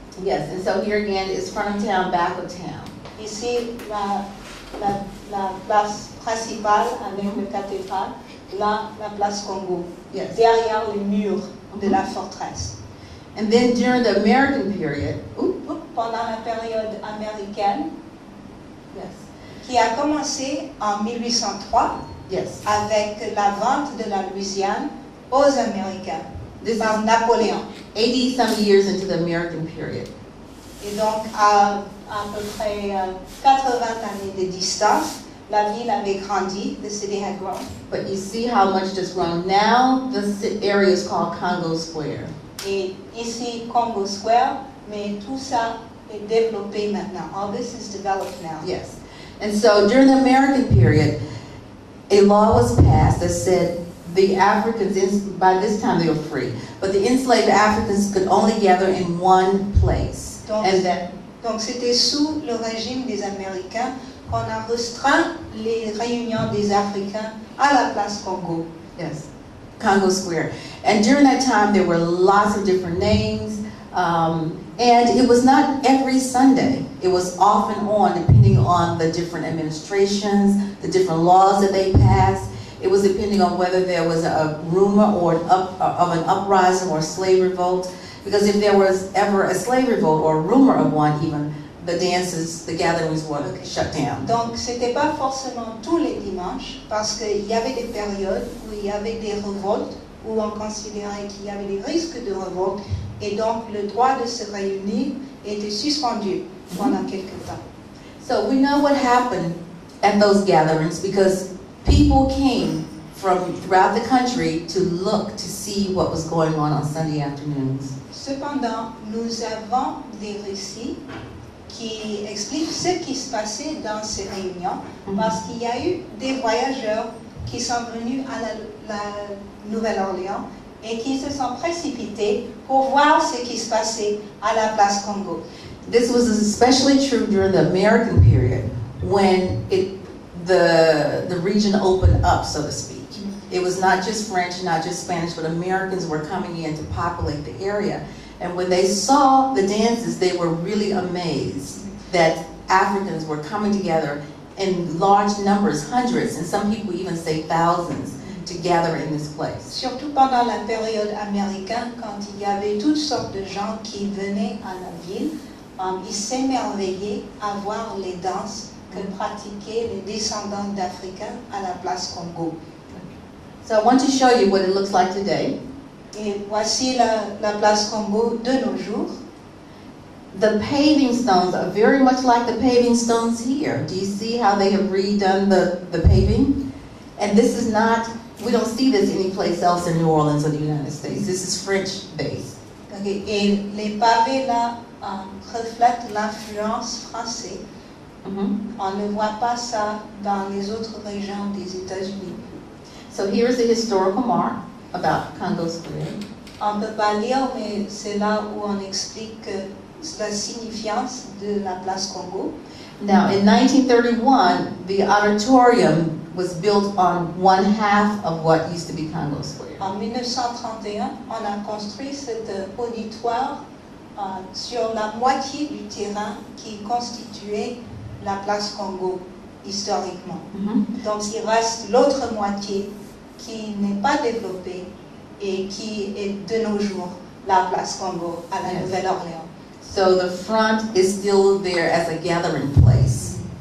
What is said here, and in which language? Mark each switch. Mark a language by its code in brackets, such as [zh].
[en] Yes, and so here again is front of town, back of town. [fr] Ici, la place principale avec le cathédrale, là, la place Congo, [en] Yes. [fr] derrière les murs de la forteresse. [en] And then during the American period, [fr] Pendant la période américaine, [en] yes, [fr] qui a commencé en 1803 [en] yes, [fr] avec la vente de la Louisiane aux Américains [en] this [fr] par [en] is [fr] Napoléon. [en] 80-some years into the American period. [fr] Et donc, à peu près 80 années de distance, la ville avait grandi, [en] the city had grown. But you see how much it's grown. Now the area is called Congo Square. [fr] Et ici, Congo Square, mais tout ça est développé maintenant. [en] All this is developed now. Yes. And so during the American period, a law was passed that said the Africans, by this time they were free, but the enslaved Africans could only gather in one place. [fr] Donc c'était sous le régime des Américains qu'on a restreint les réunions des Africains à la place Congo. [en] Yes, Congo Square. And during that time, there were lots of different names, and it was not every Sunday. It was off and on, depending on the different administrations, the different laws that they passed. It was depending on whether there was a rumor or of an uprising or slave revolt. Because if there was ever a slave revolt or a rumor of one even, the dances, the gatherings were shut down. [fr] Donc, c'était pas forcément tous les dimanches, parce qu'il y avait des périodes où il y avait des révoltes, où on considérait qu'il y avait des risques de révolte, et donc le droit de se réunir était suspendu pendant quelques temps. [en] So we know what happened at those gatherings because people came from throughout the country to look to see what was going on Sunday afternoons. [fr] Cependant, nous avons des récits qui expliquent ce qui se passait dans ces réunions, parce qu'il y a eu des voyageurs qui sont venus à la Nouvelle-Orléans et qui se sont précipités pour voir ce qui se passait à la place Congo. [en] This was especially true during the American period when the region opened up, so to speak. It was not just French, not just Spanish, but Americans were coming in to populate the area. And when they saw the dances, they were really amazed that Africans were coming together in large numbers, hundreds, and some people even say thousands, to gather in this place. [fr] Surtout pendant la période américaine, quand il y avait toutes sortes de gens qui venaient à la ville, ils s'émerveillaient à voir les danses que pratiquaient les descendants d'Africains à la place Congo. [en] So I want to show you what it looks like today. [fr] Et voici la place Congo de nos jours. [en] The paving stones are very much like the paving stones here. Do you see how they have redone the paving? And this is not, we don't see this anyplace else in New Orleans or the United States. This is French-based. Okay. [fr] Et les pavés là reflètent l'influence française. On ne voit pas ça dans les autres régions des États-Unis. [en] So here's the historical mark about Congo Square. [fr] On ne peut pas lire, mais c'est là où on explique la signifiance de la place Congo. [en] Now, in 1931, the auditorium was built on one half of what used to be Congo Square. [fr] En 1931, on a construit cet auditoire sur la moitié du terrain qui constituait la place Congo historiquement. Donc, il reste l'autre moitié qui n'est pas développée et qui est de nos jours la place Congo à la Nouvelle-Orléans. [en] So the front is still there as a gathering place.